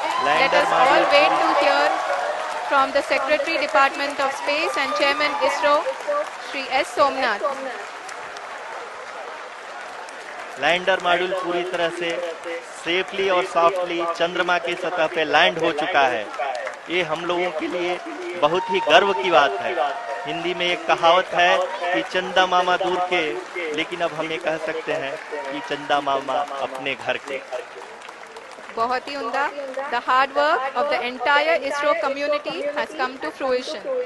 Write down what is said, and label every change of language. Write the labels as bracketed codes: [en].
[en] Let us all wait to hear from the Secretary Department of Space and Chairman ISRO, Shri S. Somnath. [hi] Lander module पूरी तरह से safely और softly चंद्रमा की सतह पे लैंड हो चुका है। ये हम लोगों के लिए बहुत ही गर्व की बात है। हिंदी में एक कहावत है कि चंदा मामा दूर के, लेकिन अब हम ये कह सकते हैं कि चंदा मामा अपने घर के। बहुत ही उम्दा. [en] The hard work of the entire ISRO community has come to fruition.